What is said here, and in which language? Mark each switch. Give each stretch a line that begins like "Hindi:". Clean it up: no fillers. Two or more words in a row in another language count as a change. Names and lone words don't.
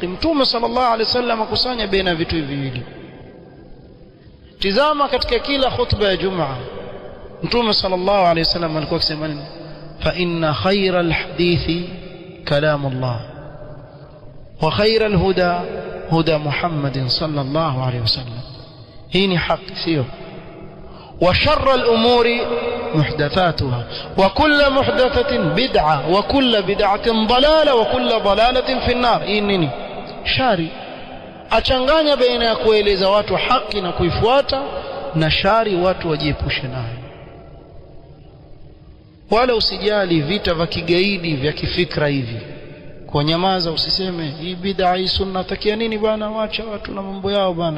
Swahili: Mtume
Arabic: صلى الله عليه وسلم
Swahili: akusanya baina vitu hivi viwili. Tizama katika kila khutba ya Jumaa, Mtume
Arabic: صلى الله عليه وسلم
Swahili: alikuwa akisema nini?
Arabic: فإن خير الحديث كلام الله وخير الهدى هدى محمد صلى الله عليه وسلم.
Swahili: Hii ni haki, sio?
Arabic: وشر الأمور محدثاتها وكل محدثة بدعة وكل بدعة ضلالة وكل ضلالة في النار. إنني شاري
Swahili: achanganya baina ya kueleza watu haki na kuifuata na shari watu wajiepushe nayo. Wala usijali vita vya kigaidi vya kifikra hivi, kwa nyamaza, usiseme hii bid'a hii sunna, takia nini bwana, waacha watu na mambo yao bwana.